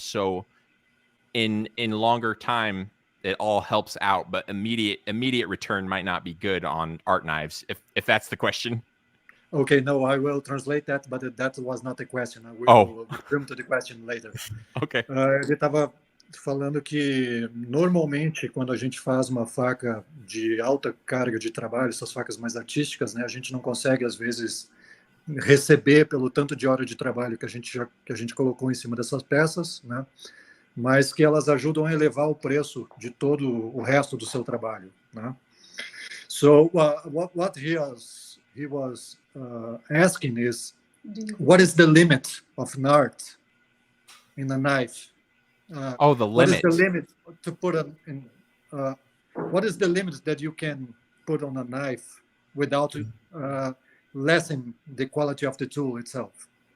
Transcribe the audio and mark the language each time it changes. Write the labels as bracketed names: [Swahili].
[English] So in longer time, it all helps out, but immediate return might not be good on art knives, if that's the question. Okay, no, I will translate that, but that was not the question. I will come to the question later. Okay. [Portuguese] Ele estava falando que normalmente quando a gente faz uma faca de alta carga de trabalho, essas facas mais artísticas, né, a gente não consegue às vezes receber pelo tanto de hora de trabalho que a gente colocou em cima dessas peças, né, mas que elas ajudam a elevar o preço de todo o resto do seu trabalho, né? [English] So what he was asking is, what is the limit of an art in a knife? The what is limit. the limit to put in? What is the limit that you can put on a knife without lessen the quality of the tool itself?